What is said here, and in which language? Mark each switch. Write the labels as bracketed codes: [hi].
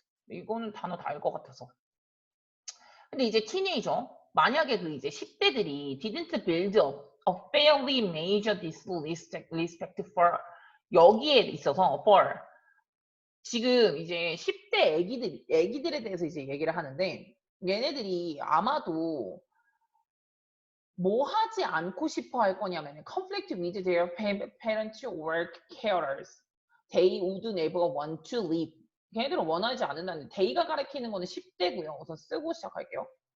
[ko] 이거는 단어 다 알 것 같아서. 근데 이제 티네이저 만약에 그 이제 10대들이 [en] didn't build a fairly major respect for [ko] 여기에 있어서 for 지금 이제 10대 애기들에 대해서 이제 얘기를 하는데 얘네들이 아마도 뭐 하지 않고 싶어 할 거냐면 [en] conflict with their parents or carers. They would never want to leave. [ko] 걔네들은 원하지 않는다는데 they가 가리키는 거는 10대고요. 우선 쓰고 시작할게요.